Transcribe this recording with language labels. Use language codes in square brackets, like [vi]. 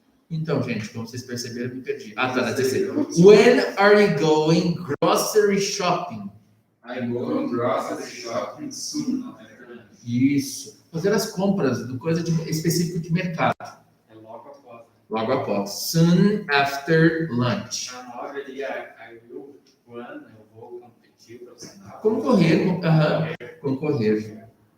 [pt] Então, gente, como vocês perceberam, eu me perdi. Tá, na terceira. [en] When are you going grocery shopping? I go grocery shopping soon. [pt] Isso. Fazer as compras do coisa específico de mercado. É logo após. Logo após. [en] Soon after lunch. [pt] Na hora ali, [en] I will run, [pt] eu vou competir profissional. Concorrer. Concorrer.